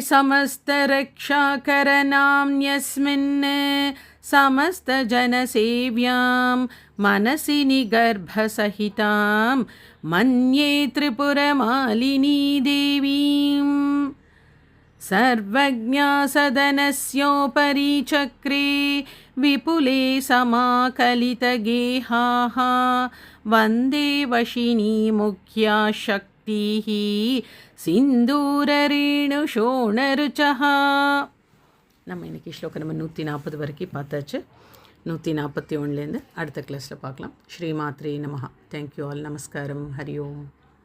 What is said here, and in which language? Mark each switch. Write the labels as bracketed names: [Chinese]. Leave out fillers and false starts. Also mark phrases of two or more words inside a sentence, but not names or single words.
[Sanskrit] समस्तरक्षाकरनाम्न्यस्मिन् समस्तजनसेव्यां मनसि निगर्भसहितां मन्ये त्रिपुरमालिनी देवीम् सर्वज्ञा सदनस्योपरि चक्रे विपुले समाकलितगेहाः वन्दे वशिनी मुख्या शक्तिः [Tamil] सिन्दूररेणुशोणरुचः நம்ம இன்றைக்கி ஸ்லோகம் நம்ம 140 வரைக்கும் பார்த்தாச்சு. 141லேருந்து அடுத்த கிளாஸில் பார்க்கலாம். [Sanskrit] श्रीमात्रे नमः. [English] Thank you all. [Tamil] நமஸ்காரம். [Sanskrit] हरि ॐ.